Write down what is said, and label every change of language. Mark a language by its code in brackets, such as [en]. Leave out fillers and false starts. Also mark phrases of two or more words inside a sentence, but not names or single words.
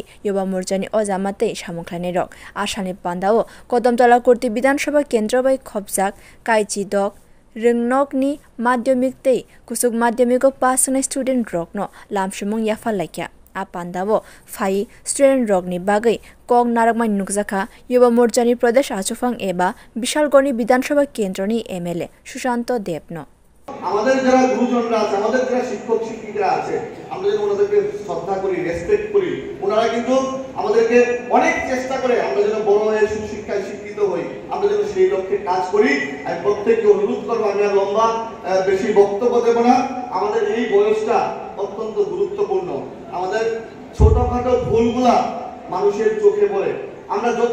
[trp] युवा मोर्चानि अजामातै सामुख्लानि रक आसानि पान्दाओ कदमतला कुर्ति विधानसभा केन्द्र बै खबजाक काइचिदक रोंनकनि माध्यमिक कुसुक माध्यमिक पास होनाय स्टुडेन्ट रकनो लामसुमुं याफालायख्या आ पान्दाओ फाइ स्टुडेन्ट रकनि बागै कक नारकमाय नुकजाखा युवा मोर्चानि प्रदेश आचुफां एबा विशालगढ़नि विधानसभा केन्द्रनि एमएलए सुशांत देवनो [bn] আমাদের যারা গুরুজনরা আছে আমাদের যারা শিক্ষক শিক্ষিকারা আছে আমরা যেন ওনাদেরকে শ্রদ্ধা করি রেসপেক্ট করি ওনারা কিন্তু আমাদেরকে অনেক চেষ্টা করে আমরা যেন বড় হয়ে সুশিক্ষায় শিক্ষিত হই আমরা যেন সেই লক্ষ্যে কাজ করি আর প্রত্যেককে অনুরোধ করব আমি আর লম্বা বেশি বক্তব্য দেব না আমাদের এই বয়সটা অত্যন্ত গুরুত্বপূর্ণ আমাদের ছোটখাটো ভুলগুলা মানুষের চোখে পড়ে আমরা যত